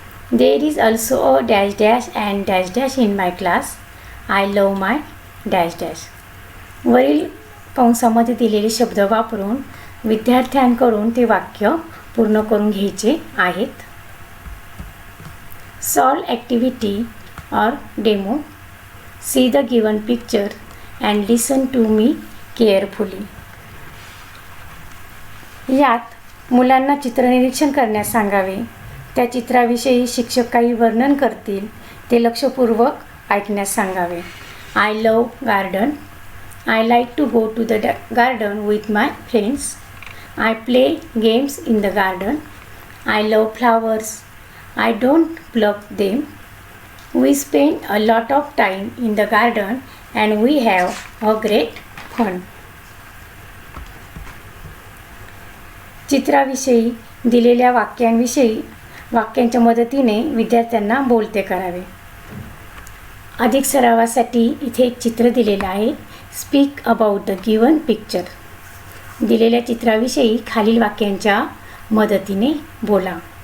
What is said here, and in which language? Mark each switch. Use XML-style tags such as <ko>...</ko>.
<en>There is also a dash dash and dash dash in my class. I love my dash dash.</en> <mr>वरील कंसामध्ये दिलेले शब्द वापरून विद्यार्थ्यांकडून ते वाक्य पूर्ण करून घ्यायचे आहेत.</mr> <en>Solve activity or demo. See the given picture and listen to me carefully.</en> <mr>यात मुलांना चित्रनिरीक्षण करण्यास सांगावे. त्या चित्राविषयी शिक्षक काही वर्णन करतील ते लक्षपूर्वक ऐकण्यास सांगावे.</mr> <en>I love garden. I like to go to the garden with my friends. I play games in the garden. I love flowers. I don't pluck them. We spend a lot of time in the garden and we have a great fun.</en> <mr>चित्राविषयी दिलेल्या वाक्यांच्या मदतीने विद्यार्थ्यांना बोलते करावे. अधिक सरावासाठी इथे एक चित्र दिलेलं आहे.</mr> <en>Speak about the given picture.</en> <mr>दिलेल्या चित्राविषयी खालील वाक्यांच्या मदतीने बोला.</mr>